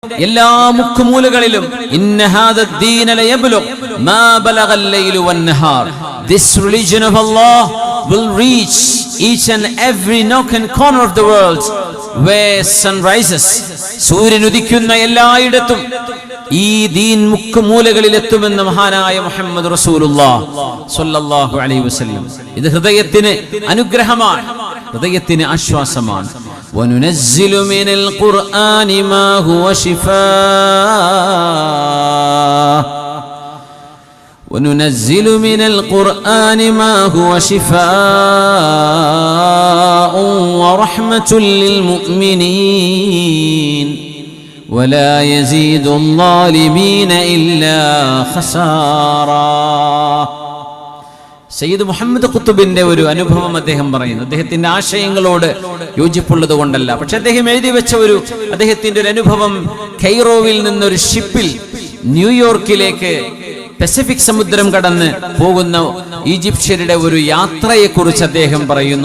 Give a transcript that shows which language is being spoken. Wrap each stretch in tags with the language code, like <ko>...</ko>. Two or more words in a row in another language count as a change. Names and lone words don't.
<ml>എല്ലാ മുക്കുമൂലകളിലും</ml> <ar>إن هذا الدين ليبلغ ما بلغ الليل والنهار.</ar> <en>This religion of Allah will reach each and every nook and corner of the world where sun rises.</en> <ml>സൂര്യൻ ഉദിക്കുന്ന എല്ലായിടത്തും ഈ ദീൻ മുക്കുമൂലകളിൽ എത്തുമെന്ന് മഹാനായ മുഹമ്മദ്</ml> <ar>رسول الله صلى الله عليه وسلم.</ar> <ml>ഇത് ഹൃദയത്തിന് അനുഗ്രഹമാണ്, ഹൃദയത്തിന് ആശ്വാസമാണ്.</ml> <ar>وننزل من القرآن ما هو شفاء وننزل من القرآن ما هو شفاء ورحمة للمؤمنين ولا يزيد الظالمين إلا خسارا.</ar> <ml>സയ്യിദ് മുഹമ്മദ് ഖുത്ബിന്റെ ഒരു അനുഭവം അദ്ദേഹം പറയുന്നു. അദ്ദേഹത്തിന്റെ ആശയങ്ങളോട് യോജിപ്പുള്ളത് കൊണ്ടല്ല, പക്ഷെ അദ്ദേഹം എഴുതി വെച്ച അദ്ദേഹത്തിന്റെ ഒരു അനുഭവം. കൈറോവിൽ നിന്നൊരു ഷിപ്പിൽ ന്യൂയോർക്കിലേക്ക് പസഫിക് സമുദ്രം കടന്ന് പോകുന്ന ഈജിപ്ഷ്യരുടെ ഒരു യാത്രയെ കുറിച്ച് അദ്ദേഹം പറയുന്നു.</ml>